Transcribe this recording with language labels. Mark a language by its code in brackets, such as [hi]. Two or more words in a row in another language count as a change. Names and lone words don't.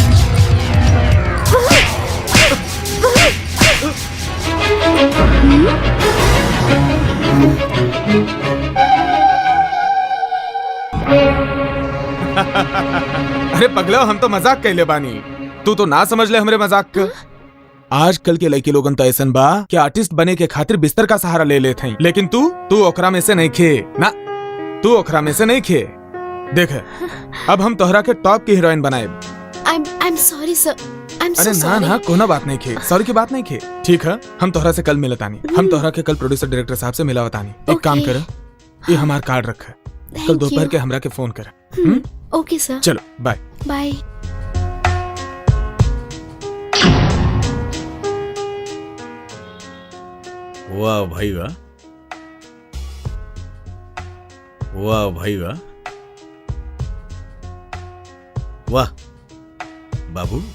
[bho] अरे पगला, हम तो मजाक कहले बानी, तू तो ना समझ ले हमरे मजाक के। आजकल के लड़के लोगन तो ऐसन बा कि आर्टिस्ट बने के खातिर बिस्तर का सहारा ले लेते हैं, लेकिन तू ओकरा में से नहीं खे ना, तू ओकरा में से नहीं खे। देख अब हम तोहरा के टॉप की हीरोइन बनाए। [en] I'm sorry sir, I'm so [bho] अरे [en] sorry। [bho] ना कोनो बात नहीं खे, सॉरी की बात नहीं खे। ठीक है, हम तोहरा से कल मिलतानी। हम तोहरा के कल [en] producer director [bho] साहब से मिलावतानी। एक काम कर, ये हमार कार्ड रख, कल दोपहर के हमरा के फोन कर। [en] okay sir, [bho] चलो बाय बाय। वाह भाई वाह, वाह भाई वाह, वाह बाबू।